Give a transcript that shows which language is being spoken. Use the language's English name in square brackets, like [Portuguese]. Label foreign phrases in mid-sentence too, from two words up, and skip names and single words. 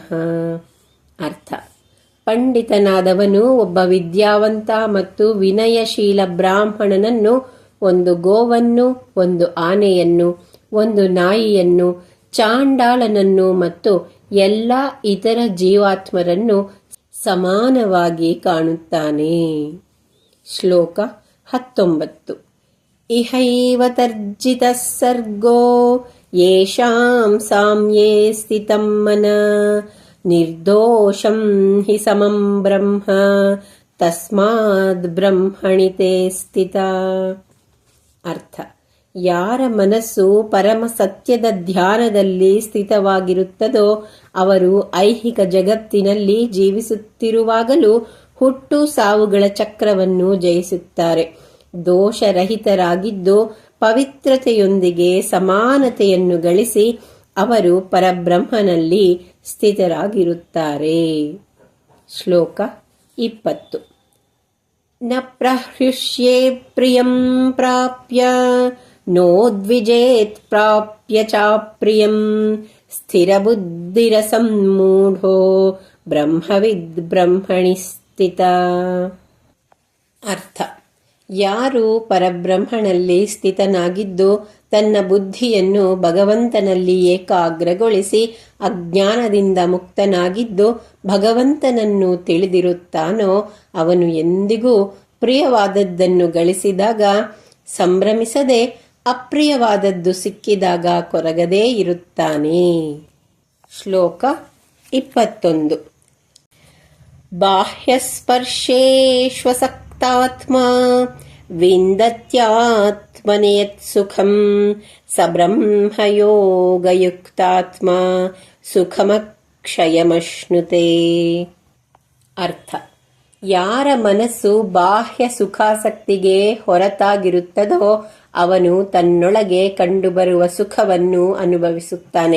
[Kannada] ಅರ್ಥ: ಪಂಡಿತನಾದವನು ಒಬ್ಬ ವಿದ್ಯಾವಂತ ಮತ್ತು ವಿನಯಶೀಲ ಬ್ರಾಹ್ಮಣನನ್ನು, ಒಂದು ಗೋವನ್ನು, ಒಂದು ಆನೆಯನ್ನು, ಒಂದು ನಾಯಿಯನ್ನು, ಚಾಂಡಾಲನನ್ನು ಮತ್ತು ಎಲ್ಲ ಇತರ ಜೀವಾತ್ಮರನ್ನು ಸಮಾನವಾಗಿ ಕಾಣುತ್ತಾನೆ. ಶ್ಲೋಕ 19. [Sanskrit] ಇಹೈವ ತರ್ಜಿತಃ ಸರ್ಗೋ ಯೇಷಾಂ ಸಾಮ್ಯೇ ಸ್ಥಿತಂ ಮನಃ ನಿರ್ದೋಷಂ ಹಿ ಸಮಂ ಬ್ರಹ್ಮ ತಸ್ಮಾದ್ ಬ್ರಹ್ಮಣಿ ತೇ ಸ್ಥಿತಾ. [Kannada] ಅರ್ಥ: ಯಾರ ಮನಸ್ಸು ಪರಮ ಸತ್ಯದ ಧ್ಯಾನದಲ್ಲಿ ಸ್ಥಿತವಾಗಿರುತ್ತದೋ ಅವರು ಐಹಿಕ ಜಗತ್ತಿನಲ್ಲಿ ಜೀವಿಸುತ್ತಿರುವಾಗಲೂ ಹುಟ್ಟು ಸಾವುಗಳ ಚಕ್ರವನ್ನು ಜಯಿಸುತ್ತಾರೆ. ದೋಷರಹಿತರಾಗಿದ್ದು ಪವಿತ್ರತೆಯೊಂದಿಗೆ ಸಮಾನತೆಯನ್ನು ಗಳಿಸಿ ಅವರು ಪರಬ್ರಹ್ಮನಲ್ಲಿ ಸ್ಥಿತರಾಗಿರುತ್ತಾರೆ. ಶ್ಲೋಕ 20. [Sanskrit] ನ ಪ್ರಹೃಷ್ಯೇ ಪ್ರಿಯಂ ಪ್ರಾಪ್ಯ ನೋದ್ವಿಜೇತ್ ಪ್ರಾಪ್ಯ ಚಾಪ್ರಿಯಂ ಸ್ಥಿರಬುದ್ಧಿರಸಮ್ಮೂಢೋ ಬ್ರಹ್ಮವಿದ್ ಬ್ರಹ್ಮಣಿ ಸ್ಥಿತ. [Kannada] ಅರ್ಥ: ಯಾರು ಪರಬ್ರಹ್ಮನಲ್ಲಿ ಸ್ಥಿತನಾಗಿದ್ದು ತನ್ನ ಬುದ್ಧಿಯನ್ನು ಭಗವಂತನಲ್ಲಿ ಏಕಾಗ್ರಗೊಳಿಸಿ ಅಜ್ಞಾನದಿಂದ ಮುಕ್ತನಾಗಿದ್ದು ಭಗವಂತನನ್ನು ತಿಳಿದಿರುತ್ತಾನೋ ಅವನು ಎಂದಿಗೂ ಪ್ರಿಯವಾದದ್ದನ್ನು ಗಳಿಸಿದಾಗ ಸಂಭ್ರಮಿಸದೆ, ಅಪ್ರಿಯವಾದದ್ದು ಸಿಕ್ಕಿದಾಗ ಕೊರಗದೇ ಇರುತ್ತಾನೆ. ಶ್ಲೋಕ 21. [Sanskrit] ಬಾಹ್ಯಸ್ಪರ್ಶೇಷ್ವಸಕ್ತಾತ್ಮ ವಿಂದತ್ಯಾತ್ಮನಿ ಯತ್ ಸುಖಂ ಸ ಬ್ರಹ್ಮಯೋಗಯುಕ್ತಾತ್ಮ ಸುಖಮಕ್ಷಯಮಶ್ನುತೆ. [Kannada] ಅರ್ಥ: ಯಾರ ಮನಸ್ಸು ಬಾಹ್ಯ ಸುಖಾಸಕ್ತಿಗೆ ಹೊರತಾಗಿರುತ್ತದೋ ಅವನು ತನ್ನೊಳಗೆ ಕಂಡುಬರುವ ಸುಖವನ್ನು ಅನುಭವಿಸುತ್ತಾನೆ.